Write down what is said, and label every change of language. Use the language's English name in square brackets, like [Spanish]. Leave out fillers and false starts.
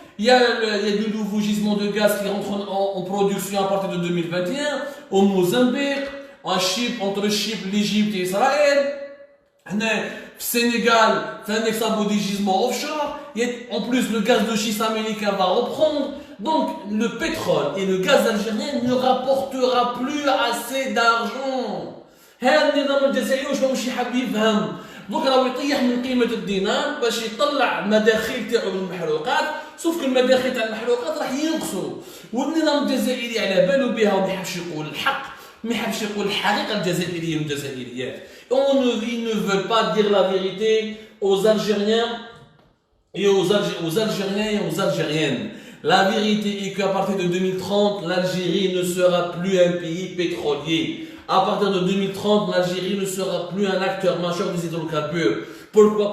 [French] Il y a de nouveaux gisements de gaz qui rentrent en production à partir de 2021 au Mozambique, en Chypre, entre Chypre, l'Égypte et Israël. Au Sénégal, c'est un exabo des gisements offshore. En plus, le gaz de schiste américain va reprendre. Donc, le pétrole et le gaz algérien ne rapportera plus assez d'argent. [Arabic] هذا النظام الجزائري واش ماشي حاب يفهم. دوك راهو يطيح من قيمه الدينار باش يطلع المداخيل تاعو من المحروقات، سوف المداخيل تاع المحروقات راح ينقصوا. والنظام الجزائري على بالو بها وما يحبش يقول الحق، ما يحبش يقول الحقيقه الجزائريه والجزائريات. [French] Ils ne veulent pas dire la vérité aux Algériens et aux Algériens et aux Algériennes. La vérité est qu'à partir de 2030, l'Algérie ne sera plus un pays pétrolier. À partir de 2030, l'Algérie ne sera plus un acteur majeur des hydrocarbures. Pourquoi?